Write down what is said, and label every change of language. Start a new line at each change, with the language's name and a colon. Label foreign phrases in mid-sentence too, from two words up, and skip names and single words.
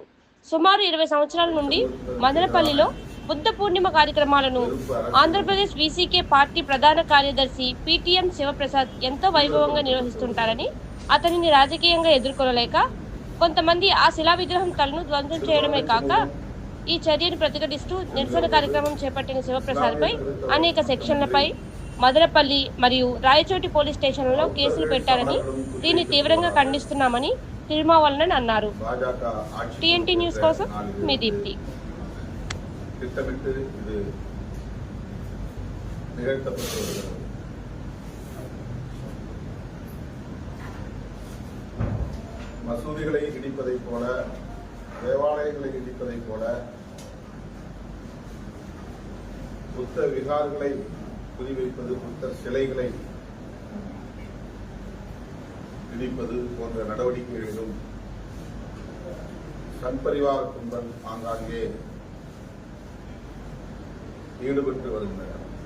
Telugu: సుమారు 20 సంవత్సరాల నుండి మదనపల్లిలో బుద్ధ పూర్ణిమ కార్యక్రమాలను ఆంధ్రప్రదేశ్ వీసీకే పార్టీ ప్రధాన కార్యదర్శి పీటీఎం శివప్రసాద్ ఎంతో వైభవంగా నిర్వహిస్తుంటారని, అతనిని రాజకీయంగా ఎదుర్కొనలేక కొంతమంది ఆ శిలా విగ్రహం తలను ధ్వంసం చేయడమే కాక ఈ చర్యను ప్రతిఘటిస్తూ నిరసన కార్యక్రమం చేపట్టిన శివప్రసాద్పై అనేక సెక్షన్లపై మదనపల్లి మరియు రాయచోటి పోలీస్ స్టేషన్లలో కేసులు పెట్టారని, దీన్ని తీవ్రంగా ఖండిస్తున్నామని తిరుమావలనన్ అన్నారు. టీఎన్టీ న్యూస్ కోసం మీ దీప్తి.
Tamil: மசூதிகளை இடிப்பதை போல, தேவாலயங்களை இடிப்பதை போல, புத்த விகாரங்களை குறிவைப்பது, புத்தர் சிலைகளை இடிப்பது போன்ற நடவடிக்கைகளிலும் சன்பரிவார கும்பல் ஆங்காங்கே ஈடுபட்டு வருகின்றனர்.